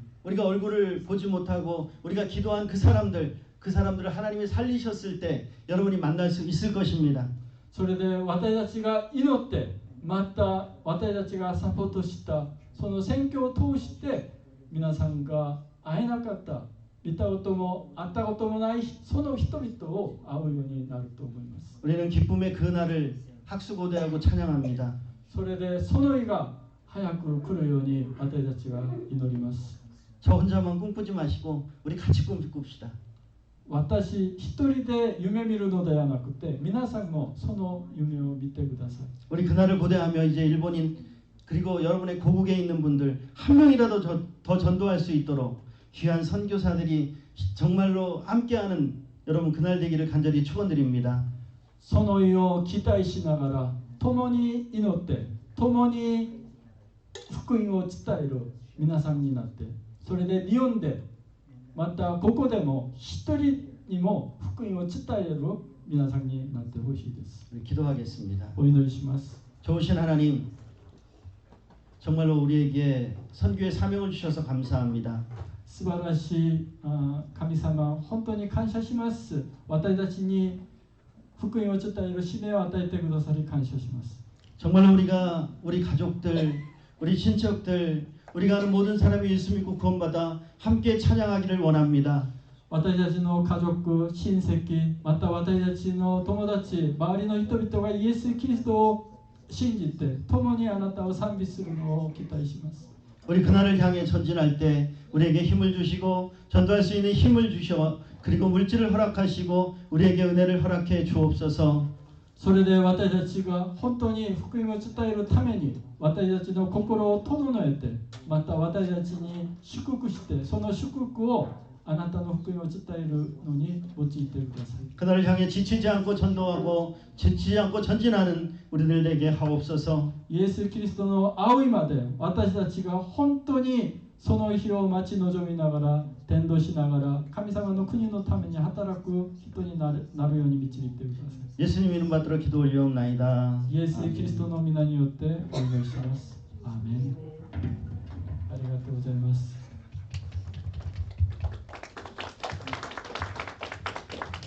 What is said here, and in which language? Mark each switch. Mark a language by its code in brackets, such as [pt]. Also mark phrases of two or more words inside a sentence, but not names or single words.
[ko] 우리가 얼굴을 보지 못하고 우리가 기도한 그 사람들을 하나님이 살리셨을 때 여러분이 만날 수 있을 것입니다. [ja] それで私たちが祈ってまた私たちがサポートしたその宣教を通して皆さんが会えなかった見たことも会ったこともないその人々を会うようになると思います。 [ko] 우리는 기쁨의 그날을 학수고대하고 찬양합니다. [ja] それでその日が早く来るように私たちは祈ります。 [ko] 저 혼자만 꿈꾸지 마시고 우리 같이 꿈꿉시다. [ja] 私一人で夢見るのではなくて皆さんもその夢を見てください。 [ko] 우리 그날을 고대하며 이제 일본인 그리고 여러분의 고국에 있는 분들 한 명이라도 더 전도할 수 있도록 귀한 선교사들이 정말로 함께하는 여러분 그날 되기를 간절히 축원드립니다. [ja] その日を期待しながら共に祈って共に福音を伝える皆さんになってそれで日本でまたここでも一人にも福音を伝える皆さんになってほしいです。 [ko] 기도하겠습니다. [ja] お祈りします。 [ko] 좋으신 하나님 정말로 우리에게 선교의 사명을 주셔서 감사합니다. [ja] 素晴らしい神様本当に感謝します。私たちに福音を伝える使命を与えてくださり感謝します。 [ko] 정말로 우리가 우리 가족들, 우리 친척들, 우리가 아는 모든 사람이 예수 믿고 구원받아 함께 찬양하기를 원합니다. [ja] 私たちの家族、親戚、また私たちの友達、周りの人々がイエス・キリストを信じて共にあなたを賛美するのを期待します。 [ko] 우리 그날을 향해 전진할 때 우리에게 힘을 주시고 전도할 수 있는 힘을 주셔 그리고 물질을 허락하시고 우리에게 은혜를 허락해 주옵소서. [ja] それで私たちが本当に福音を伝えるために私たちの心を整えてまた私たちに祝福してその祝福をあなたの福音を伝えるのに用いてください。 [ko] 그날을 향해 지치지 않고 전도하고 지치지 않고 전진하는 우리들 되게 하옵소서. [ja] イエス・キリストの会うまで私たちが本当にその日を待ち望みながら伝道しながら神様の国のために働く人になるように導いてください。 [ko] 예수님 이름 받들어 기도 올리옵나이다. [ja] イエス・キリストの皆によってお願いします。アーメン。ありがとうございます。